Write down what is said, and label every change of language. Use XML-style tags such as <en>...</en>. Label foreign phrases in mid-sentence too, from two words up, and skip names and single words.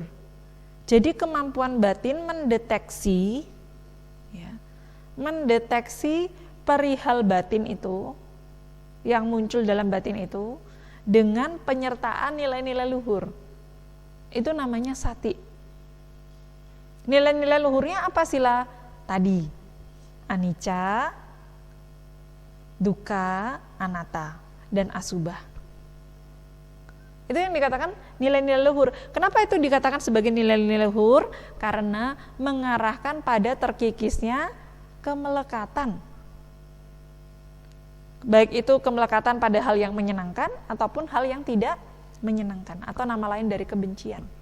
<id>Jadi kemampuan batin mendeteksi, ya, mendeteksi perihal batin itu, yang muncul dalam batin itu, dengan penyertaan nilai-nilai luhur. Itu namanya sati. Nilai-nilai luhurnya apa sila? Tadi,</id> <pi>anicca, dukkha, anatta,</pi> <id>dan asubha. Itu yang dikatakan nilai-nilai luhur. Kenapa itu dikatakan sebagai nilai-nilai luhur? Karena mengarahkan pada terkikisnya kemelekatan. Baik itu kemelekatan pada hal yang menyenangkan ataupun hal yang tidak menyenangkan, atau nama lain dari kebencian.</id>